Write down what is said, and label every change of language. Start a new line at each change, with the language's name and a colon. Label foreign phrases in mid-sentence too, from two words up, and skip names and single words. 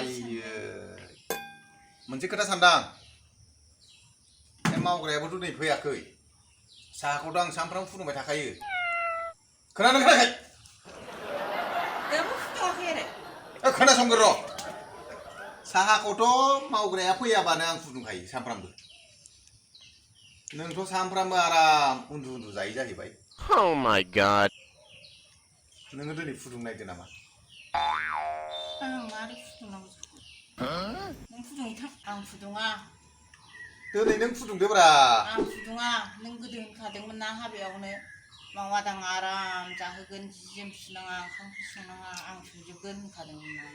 Bodo: आइयो मोनसे खोथा सानदां बे मावग्रायाबोथ' नै फैयाखै साहाखौथ' आं सानफ्रामबो फुदुंबाय थाखायो खोनादों खोनायाखै दाबो फुदुङाखै आरो खोनासंगोर र' साहाखौथ' मावग्राया फैयाबानो आं फुदुंखायो सानफ्रामबो नोंथ' सानफ्रामबो आराम उन्दु उन्दु जायो जाहैबाय
English: Oh my god.
Bodo: नोङो दिनै फुदुंनायदो नामा आं मारै फुदुंनांगौ नों फुदुंनो थां आं फुदुङा दिनै नों फुदुंदोब्रा आं फुदुङा नों गोदो होनखादोंमोन ना हाबायावनो मावा दाङा आराम जाहोगोन जि जोम सुनाङा ओंखाम ओंख्रि संनाङा आं संजोबगोन होनखादोंमोन ना